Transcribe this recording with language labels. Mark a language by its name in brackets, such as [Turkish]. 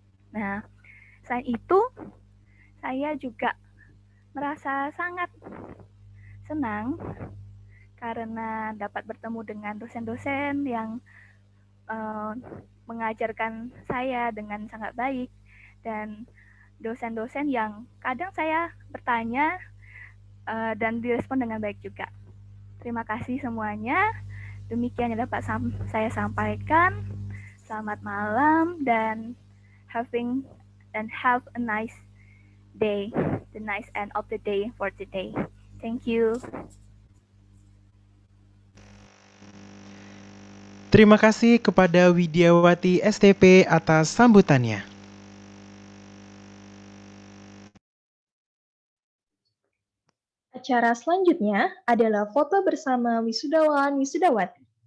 [Indonesian] Nah, selain itu, saya juga merasa sangat senang karena dapat bertemu dengan dosen-dosen yang mengajarkan saya dengan sangat baik, dan dosen-dosen yang kadang saya bertanya dan direspon dengan baik juga. Terima kasih semuanya. Demikian yang dapat saya sampaikan. Selamat malam dan [English] have a nice day, the nice end of the day for today. Thank you. [Indonesian] Terima kasih kepada Widyawati STP atas sambutannya. Acara selanjutnya adalah foto bersama wisudawan-wisudawati.